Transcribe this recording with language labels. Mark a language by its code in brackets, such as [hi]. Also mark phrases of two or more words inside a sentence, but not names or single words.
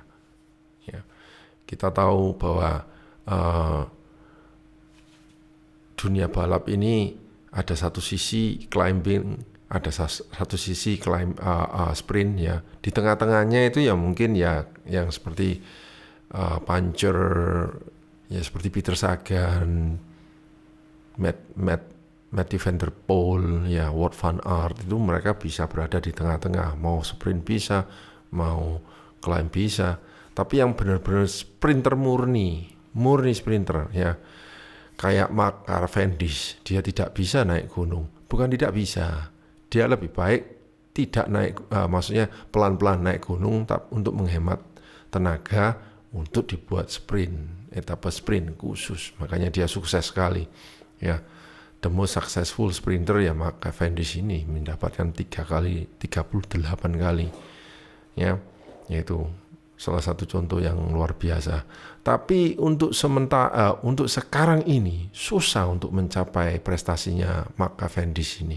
[id] Kita tahu bahwa dunia balap ini ada satu sisi climbing, ada satu sisi sprint ya. Di tengah-tengahnya itu ya mungkin ya yang seperti puncher ya, seperti Peter Sagan, Mathieu van der Poel ya, Wout van Aert, itu mereka bisa berada di tengah-tengah, mau sprint bisa, mau climb bisa. Tapi yang benar-benar sprinter murni sprinter ya, kayak Mark Cavendish, dia tidak bisa naik gunung. Bukan tidak bisa, dia lebih baik tidak naik, maksudnya pelan-pelan naik gunung untuk menghemat tenaga untuk dibuat sprint, etapa sprint khusus. Makanya dia sukses sekali. Ya, [en] the most successful sprinter [id] ya Mark Cavendish ini mendapatkan 38 kali. Ya, yaitu salah satu contoh yang luar biasa. Tapi untuk sekarang ini susah untuk mencapai prestasinya Mark Cavendish ini.